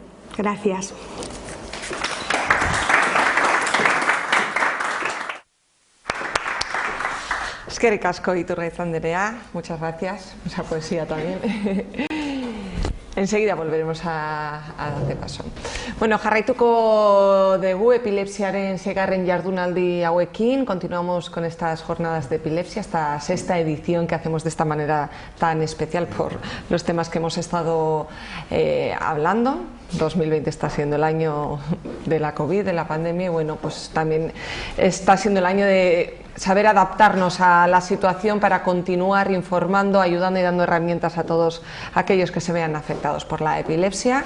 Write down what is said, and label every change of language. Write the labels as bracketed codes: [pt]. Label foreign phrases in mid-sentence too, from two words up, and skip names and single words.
[es] Gracias. [eu] Eskerrik asko Iturgaiz Andrea, [es] muchas gracias, mucha poesía también. Enseguida volveremos a darte paso. [eu] Bueno, jarraituko dugu epilepsiaren seigarren jardunaldi hauekin. [es] Continuamos con estas jornadas de epilepsia, esta sexta edición que hacemos de esta manera tan especial por los temas que hemos estado hablando. 2020 está siendo el año de la COVID, de la pandemia, y bueno, pues también está siendo el año de saber adaptarnos a la situación para continuar informando, ayudando y dando herramientas a todos aquellos que se vean afectados por la epilepsia.